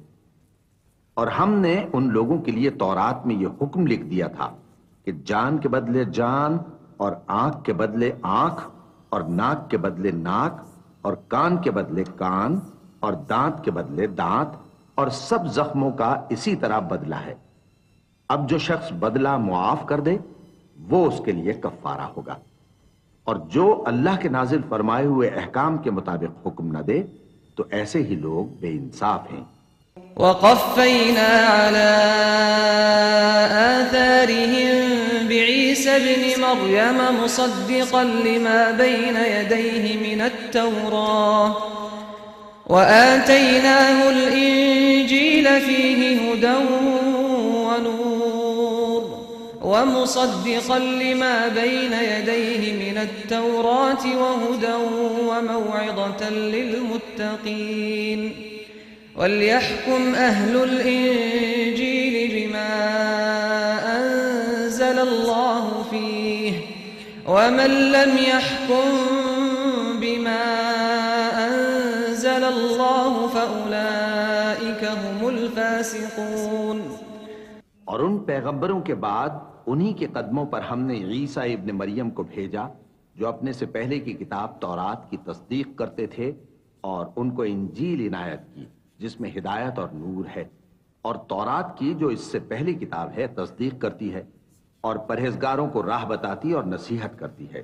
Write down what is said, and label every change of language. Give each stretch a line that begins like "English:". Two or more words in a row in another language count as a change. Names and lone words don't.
Urdu: اور ہم نے ان لوگوں کے لیے تورات میں یہ حکم لکھ دیا تھا کہ جان کے بدلے جان اور آنکھ کے بدلے آنکھ اور ناک کے بدلے ناک اور کان کے بدلے کان اور دانت کے بدلے دانت اور سب زخموں کا اسی طرح بدلہ ہے. اب جو شخص بدلہ معاف کر دے وہ اس کے لیے کفارہ ہوگا. اور جو اللہ کے نازل فرمائے ہوئے احکام کے مطابق حکم نہ دے تو ایسے ہی لوگ بے انصاف ہیں.
Arabic: وقفينا على آثارهم بعيسى ابن مريم مصدقا لما بين يديه من التوراة وآتيناه الإنجيل فيه هدى ونور ومصدقا لما بين يديه من التوراة وهدى وموعظة للمتقين وليحكم أهل الإنجيل بما أنزل الله فيه ومن لم يحكم بما أنزل الله فأولئك هم الفاسقون.
Urdu: اور ان پیغمبروں کے بعد انہی کے قدموں پر ہم نے عیسیٰ ابن مریم کو بھیجا جو اپنے سے پہلے کی کتاب تورات کی تصدیق کرتے تھے اور ان کو انجیل عنایت کی جس میں ہدایت اور نور ہے، اور تورات کی جو اس سے پہلی کتاب ہے تصدیق کرتی ہے اور پرہیزگاروں کو راہ بتاتی اور نصیحت کرتی ہے.